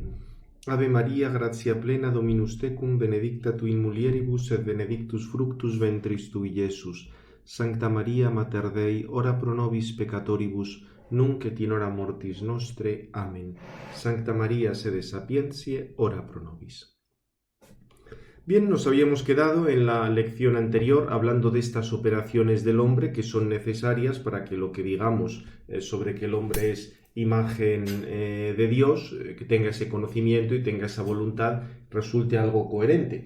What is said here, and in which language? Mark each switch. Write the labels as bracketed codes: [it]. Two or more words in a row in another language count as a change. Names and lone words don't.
[la] Ave Maria, gratia plena, Dominus tecum, benedicta tu in mulieribus et benedictus fructus ventris tui, Iesus. Sancta Maria, Mater Dei, ora pro nobis peccatoribus, nunc et in hora mortis nostre. Amen. Sancta Maria, sede sapientiae, ora pro nobis. [es] Bien, nos habíamos quedado en la lección anterior hablando de estas operaciones del hombre que son necesarias para que lo que digamos sobre que el hombre es imagen de Dios, que tenga ese conocimiento y tenga esa voluntad, resulte algo coherente.